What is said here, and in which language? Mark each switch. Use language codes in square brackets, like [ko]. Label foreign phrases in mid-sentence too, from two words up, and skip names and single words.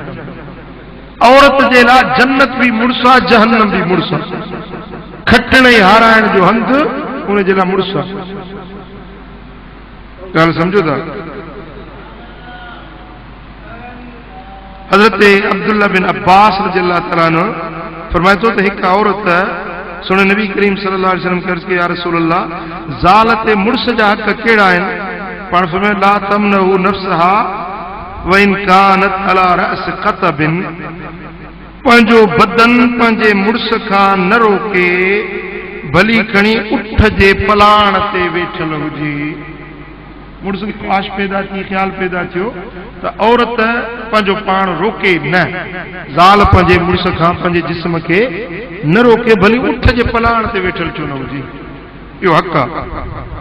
[sd] औरत जे लाइ जन्नत बि मुड़स आहे, जहन्नम बि मुड़स आहे। खटण ऐं हाराइण जो हंधु उनजे लाइ मुड़स आहे। ॻाल्हि सम्झो था? हज़रत अब्दुल्ला बिन अब्बास [ar] رضي الله تعالى عنه [sd] फरमाए थो त हिकु औरत सुणे नबी करीम [ar] صلى الله عليه وسلم [sd] खे अर्ज़ कयो, [ar] يا رسول الله, [sd] ज़ाल ते मुड़स जा हक़ कहिड़ा आहिनि? पाण फरमायो [ar] لا تمنعه نفسها وإن كانت على رأس قتب, [sd] पंहिंजो बदन पंहिंजे मुड़स खां न रोके भली खणी उठ जे पलाण ते वेठल हुजे। मुड़स खे ख्वाहिश पैदा थी, ख्याल पैदा थियो त औरत पंहिंजो पाण रोके न, ज़ाल पंहिंजे मुड़स खां पंहिंजे जिस्म खे न रोके, भली उठ जे पलाण ते वेठल छो न हुजे, इहो हक़ आहे।